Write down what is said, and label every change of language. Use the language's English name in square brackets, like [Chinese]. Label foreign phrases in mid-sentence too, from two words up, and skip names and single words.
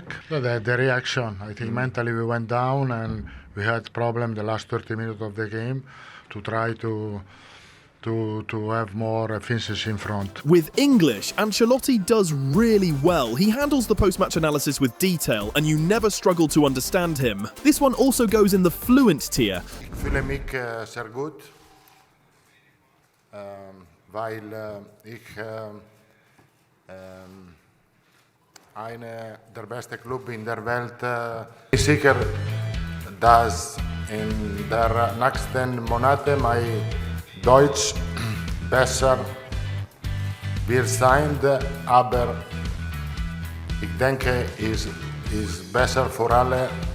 [English] The reaction, I think mentally we went down and we had problem the last 30 minutes of the game to try to have more efficiency in front. With English, Ancelotti does really well. He handles the post-match analysis with detail and you never struggle to understand him. This one also goes in the fluent tier. [Dutch] Ik voel me zeer goed, [German] weil ich eine der beste Club in der Welt. Sicher, dass in der nächsten Monate mein Deutsch besser wird sein, aber ich denke, ist besser für alle.